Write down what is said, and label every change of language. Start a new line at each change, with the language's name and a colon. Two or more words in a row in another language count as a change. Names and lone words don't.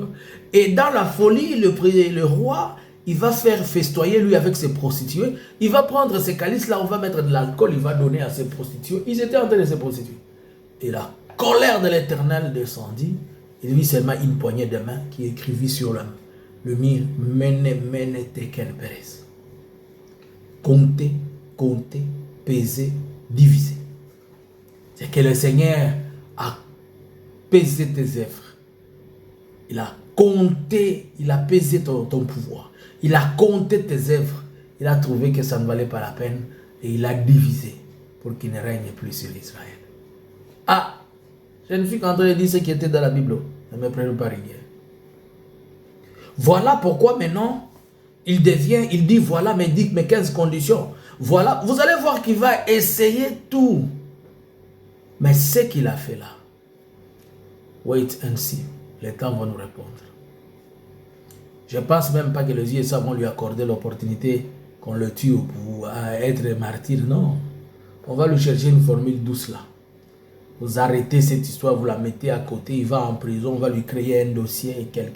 French: Et dans la folie, le roi, il va faire festoyer lui avec ses prostituées. Il va prendre ces calices-là, on va mettre de l'alcool, il va donner à ses prostituées. Ils étaient en train de se prostituer. Et la colère de l'Éternel descendit. Il vit seulement une poignée de main qui écrivit sur le mur
Aramaic: Mene mene tekel peres.
French: Compter, compter, peser, diviser. C'est que le Seigneur a pesé tes œuvres. Il a compté, il a pesé ton pouvoir. Il a compté tes œuvres. Il a trouvé que ça ne valait pas la peine et il a divisé pour qu'il ne règne plus sur Israël. Ah, je ne suis qu'en train de dire ce qui était dans la Bible. Ne me prenez pas rigueur. Voilà pourquoi maintenant, il dit voilà mes 15 conditions. Voilà, vous allez voir qu'il va essayer tout. Mais ce qu'il a fait là,
English: wait and see,
French: le temps va nous répondre. Je ne pense même pas que les USA vont lui accorder l'opportunité qu'on le tue pour être martyr, non. On va lui chercher une formule douce là. Vous arrêtez cette histoire, vous la mettez à côté, il va en prison, on va lui créer un dossier et quelqu'un.